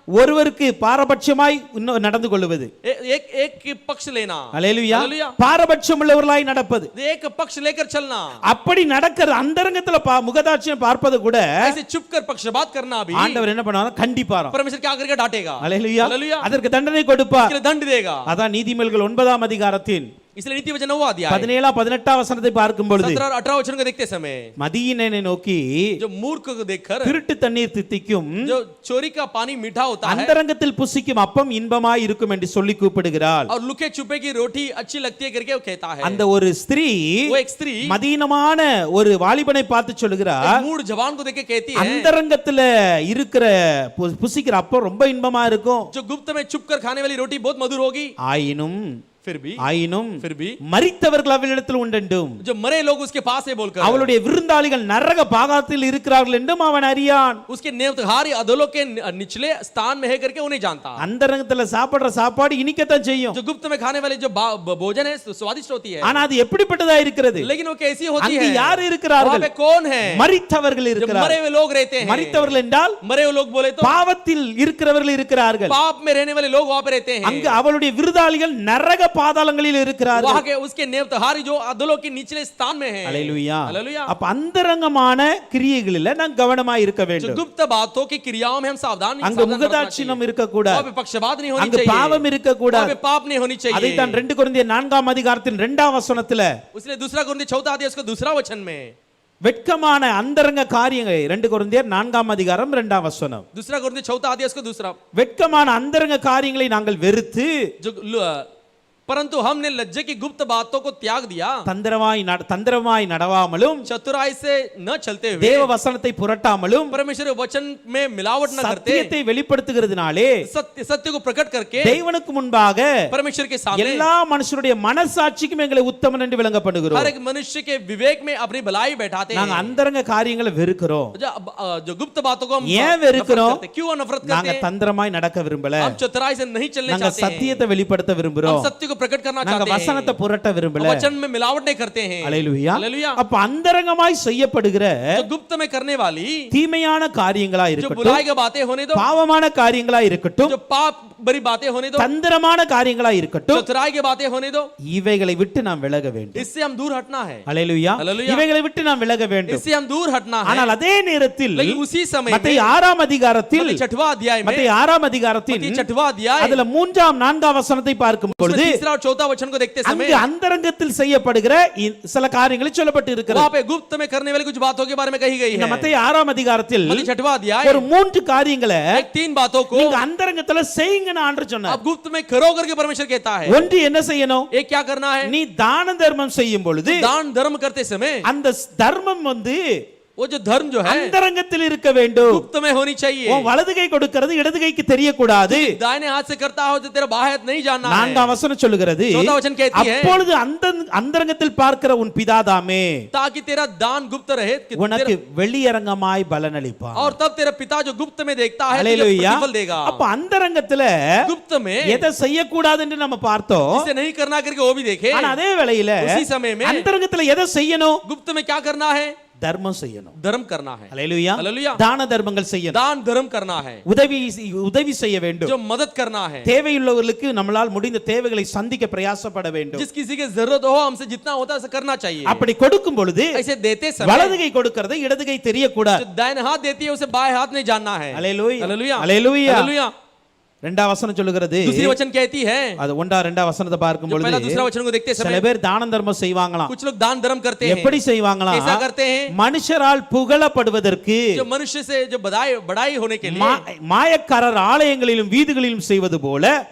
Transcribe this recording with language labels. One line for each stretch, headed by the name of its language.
Tamil: ஒருவருக்கு பாரபட்சமாய் நடந்து கொள்வது.
Hindi: एक एक पक्ष लेना।
Tamil: அல்லேலூயா.
Hindi: हालेलुया।
Tamil: பாரபட்சம் உள்ளவர்களாய் நடப்பது.
Hindi: एक पक्ष लेकर चलना,
Tamil: அப்படி நடக்கிற அந்தரங்கத்துல முகதாட்சியம் பார்ப்பது கூட
Hindi: ऐसे चुपकर पक्षपात करना भी
Tamil: ஆண்டவர் என்ன பண்ணுவார்? கண்டிப்பாராம்.
Hindi: परमेश्वर क्या करके डांटेगा।
Tamil: அல்லேலூயா.
Hindi: हालेलुया।
Tamil: அதற்கு தண்டனை கொடுப்பார்.
Hindi: इसके लिए दंड देगा।
Tamil: அதான் நீதிமொழிகள் 9ஆம் அதிகாரத்தின்
Hindi: इसलिए नीति वचन 9वां अध्याय
Tamil: 17 18 வசனத்தை பார்க்கும் பொழுது
Hindi: 17 और 18 वचन को देखते समय
Tamil: மதியினனை நோக்கி
Hindi: जो मूर्ख को देखकर
Tamil: திருட்டு தண்ணீர் தித்திக்கும்,
Hindi: जो चोरी का पानी मीठा होता है
Tamil: அந்தரங்கத்தில் புசிக்கும் அப்பம் இன்பமாய் இருக்கும் என்று சொல்லி கூப்பிடுகிறாள்.
Hindi: और लुके छुपे की रोटी अच्छी लगती है करके वो कहता है।
Tamil: அந்த ஒரு ஸ்திரீ
Hindi: वो एक स्त्री
Tamil: மதீனமான ஒரு வாலிபனை பார்த்து சொல்லுகிறார்,
Hindi: मूड जवान को देख के कहती है,
Tamil: அந்தரங்கத்துல இருக்கிற புசிக்கிற அப்பம் ரொம்ப இன்பமா இருக்கும்.
Hindi: जो गुप्त में छुप कर खाने वाली रोटी बहुत मधुर होगी।
Tamil: ஆயினும்
Hindi: फिर भी
Tamil: மரித்தவர்கள் அவளிடத்தில் உண்டென்றும்
Hindi: जो मरे लोग उसके पास है बोलकर
Tamil: அவளுடைய விருந்தாளிகள் நரக பாகாத்தில் இருக்கிறார்கள் என்றும் அவன் அறியான்.
Hindi: उसके नेवतहारी अधोलोक के निचले स्थान में है करके उन्हें जानता।
Tamil: அந்தரங்கத்துல சாப்பிடுற சாப்பாடு இனிக்கத்தான் செய்யும்,
Hindi: जो गुप्त में खाने वाले जो भोजन है स्वादिष्ट होती है,
Tamil: ஆனா அது எப்படிப்பட்டதா இருக்கிறது?
Hindi: लेकिन वो कैसी होती
Tamil: அங்கு
Hindi: है?
Tamil: யார் இருக்கிறார்கள்?
Hindi: वहां पे कौन है?
Tamil: மரித்தவர்கள்
Hindi: जो मरे
Tamil: இருக்கிறார்கள்.
Hindi: हुए लोग रहते हैं।
Tamil: மரித்தவர்கள் என்றால்
Hindi: मरे हुए लोग बोले तो
Tamil: பாவத்தில் இருக்கிறவர்கள் இருக்கிறார்கள்.
Hindi: पाप में रहने वाले लोग वहां पे रहते हैं।
Tamil: அங்கு அவளுடைய விருந்தாளிகள் நரக பாதாளங்களில் இருக்கிறார்கள்.
Hindi: वहां के उसके नेवतहारी जो अधोलोक के निचले स्थान में है।
Tamil: அல்லேலூயா.
Hindi: हालेलुया।
Tamil: அப்ப அந்தரங்கமான கிரியைகளில் நாம் கவனமா இருக்க
Hindi: जो
Tamil: வேண்டும்.
Hindi: गुप्त बातों की क्रियाओं में हम सावधान
Tamil: அங்கு முகதாட்சியம் இருக்க கூடாது,
Hindi: वहां पे पक्षपात नहीं होनी
Tamil: அங்கு
Hindi: चाहिए,
Tamil: பாவம் இருக்க
Hindi: वहां
Tamil: கூடாது.
Hindi: पे पाप नहीं होनी चाहिए।
Tamil: அதைத்தான் 2 கொரிந்தியர் 4ஆம் அதிகாரத்தின் 2ஆம் வசனத்துல
Hindi: उसने दूसरा कुरिन्थियों 4 अध्याय उसका दूसरा वचन में
Tamil: வெட்கமான அந்தரங்க காரியங்களை 2 கொரிந்தியர் 4ஆம் அதிகாரம் 2ஆம் வசனம்,
Hindi: दूसरा कुरिन्थियों 4 अध्याय उसका दूसरा,
Tamil: வெட்கமான அந்தரங்க காரியங்களை நாங்கள் வெறுத்து
Hindi: जो परंतु हमने लज्जे की गुप्त बातों को त्याग दिया,
Tamil: தந்திரமாய் நடவாமலும்
Hindi: चतुराई से न चलते हुए
Tamil: தேவ வசனத்தை புரட்டாமலும்
Hindi: परमेश्वर वचन में मिलावट न करते,
Tamil: சத்தியத்தை வெளிப்படுத்துகிறதுனாலே
Hindi: सत्य को प्रकट करके
Tamil: தேவனுக்கு முன்பாக
Hindi: परमेश्वर के सामने
Tamil: எல்லா மனுஷருடைய மனசாட்சிக்கும் எங்களை உத்தமன் என்று விளங்கப்படுகிறோம்.
Hindi: हर एक मनुष्य के विवेक में अपनी भलाई बैठाते हैं।
Tamil: நாங்க அந்தரங்க காரியங்களை வெறுக்கிறோம்.
Hindi: जो गुप्त बातों को हम
Tamil: ஏன் வெறுக்கிறோம்?
Hindi: क्यों नफरत करते
Tamil: நாங்க
Hindi: हैं?
Tamil: தந்திரமாய் நடக்க விரும்பல,
Hindi: हम चतुराई से नहीं चलने
Tamil: நாங்க
Hindi: चाहते हैं,
Tamil: சத்தியத்தை வெளிப்படுத்த விரும்புறோம்,
Hindi: हम सत्य को प्रकट करना
Tamil: நாங்க
Hindi: चाहते
Tamil: வசனத்தை
Hindi: हैं,
Tamil: புரட்ட விரும்பல.
Hindi: वचन में मिलावट नहीं करते हैं।
Tamil: அல்லேலூயா.
Hindi: हालेलुया।
Tamil: அப்ப அந்தரங்கமாய் செய்யப்படுகிற
Hindi: जो गुप्त में करने वाली
Tamil: தீமையான காரியங்களா
Hindi: जो
Tamil: இருக்கட்டும்,
Hindi: बुराई की बातें होने दो,
Tamil: பாவமான காரியங்களா இருக்கட்டும்,
Hindi: जो पाप भरी बातें होने दो,
Tamil: தந்திரமான காரியங்களா இருக்கட்டும்,
Hindi: चतुराई की बातें होने दो,
Tamil: இவைகளை விட்டு நாம் விலக வேண்டும்.
Hindi: इससे हम दूर हटना है।
Tamil: அல்லேலூயா. அல்லேலூயா. இவைகளை விட்டு நாம் விலக வேண்டும்.
Hindi: इससे हम दूर हटना है।
Tamil: ஆனால் அதே நேரத்தில்
Hindi: लेकिन उसी समय
Tamil: மத்தேயு 6ஆம் அதிகாரத்தில்
Hindi: मत्ती 6वां अध्याय में
Tamil: மத்தேயு 6ஆம் அதிகாரத்தின்
Hindi: मत्ती 6वां अध्याय
Tamil: அதுல 3ஆம் 4ஆம் வசனத்தை பார்க்கும்
Hindi: उसमें
Tamil: பொழுது
Hindi: तीसरा और चौथा वचन को देखते समय
Tamil: அங்கு அந்தரங்கத்தில் செய்யப்படுகிற சில காரியங்களை சொல்லப்பட்டு இருக்கிறது.
Hindi: वहां पे गुप्त में करने वाली कुछ बातों के बारे में कही गई
Tamil: இந்த
Hindi: है।
Tamil: மத்தேயு 6ஆம் அதிகாரத்தில்
Hindi: मत्ती 6वां अध्याय
Tamil: ஒரு 3 காரியங்களை
Hindi: एक 3 बातों को
Tamil: நீங்க அந்தரங்கத்துல செய்யுங்கன்னு ஆண்டவர் சொன்னார்.
Hindi: अब गुप्त में करो करके परमेश्वर कहता है।
Tamil: ஒன்று என்ன செய்யணும்?
Hindi: एक क्या करना है?
Tamil: நீ தான தர்மம் செய்யும் பொழுது
Hindi: दान धर्म करते समय
Tamil: அந்த தர்மம்
Hindi: वो जो धर्म जो है
Tamil: அந்தரங்கத்தில் இருக்க வேண்டும்.
Hindi: गुप्त में होनी चाहिए।
Tamil: உன் வலது கை கொடுக்கிறது இடது கைக்கு தெரியக்கூடாது.
Hindi: दाहिने हाथ से करता हो तो तेरा बाएं हाथ नहीं जानना है।
Tamil: 4ஆம் வசனம் சொல்லுகிறது,
Hindi: चौथा वचन कहती है,
Tamil: அப்பொழுது அந்தரங்கத்தில் பார்க்கிற உன் பிதாதாமே
Hindi: ताकि तेरा दान गुप्त रहे
Tamil: உனக்கு வெளியரங்கமாய் பலனளிப்பார்.
Hindi: और तब तेरा पिता जो गुप्त में देखता है तुझे
Tamil: அல்லேலூயா.
Hindi: प्रतिफल देगा।
Tamil: அப்ப அந்தரங்கத்துல
Hindi: गुप्त में
Tamil: எதை செய்யக்கூடாது என்று நம்ம பார்த்தோம்.
Hindi: इसे नहीं करना करके वो भी देखे।
Tamil: ஆனா அதே வேளையில
Hindi: उसी समय में
Tamil: அந்தரங்கத்துல எதை செய்யணும்?
Hindi: गुप्त में क्या करना है?
Tamil: தர்மம் செய்யணும்.
Hindi: धर्म करना है।
Tamil: அல்லேலூயா.
Hindi: हालेलुया।
Tamil: தான தர்மங்கள் செய்யணும்.
Hindi: दान धर्म करना है।
Tamil: உதவி செய்ய வேண்டும்.
Hindi: जो मदद करना है।
Tamil: தேவையுள்ளவர்களுக்கு நம்மளால் முடிந்த தேவைகளை சந்திக்க பிரயாசப்பட வேண்டும்.
Hindi: जिस किसी के जरूरत हो हमसे जितना होता है ऐसा करना चाहिए।
Tamil: அப்படி கொடுக்கும் பொழுது
Hindi: ऐसे देते समय
Tamil: வலது கை கொடுக்கிறது இடது கை தெரியக்கூடாது.
Hindi: जो दाहिने हाथ देती है उसे बाएं हाथ नहीं जानना है।
Tamil: அல்லேலூயா.
Hindi: हालेलुया।
Tamil: அல்லேலூயா.
Hindi: हालेलुया।
Tamil: ரெண்டாம் வசனம் சொல்லுகிறது,
Hindi: दूसरी वचन कहती है,
Tamil: அது ஒன்றா ரெண்டாம் வசனத்தை பார்க்கும்
Hindi: जो पहला
Tamil: பொழுது
Hindi: दूसरा वचन को देखते
Tamil: சில
Hindi: समय
Tamil: பேர் தான தர்மம் செய்வாங்களாம்.
Hindi: कुछ लोग दान धर्म करते हैं।
Tamil: எப்படி செய்வாங்களாம்?
Hindi: कैसा करते हैं?
Tamil: மனுஷரால் புகழப்படுவதற்கு,
Hindi: जो मनुष्य से जो बड़ाई होने के लिए,
Tamil: மாயக்காரர் ஆலயங்களிலும் வீதிகளிலும் செய்வது போல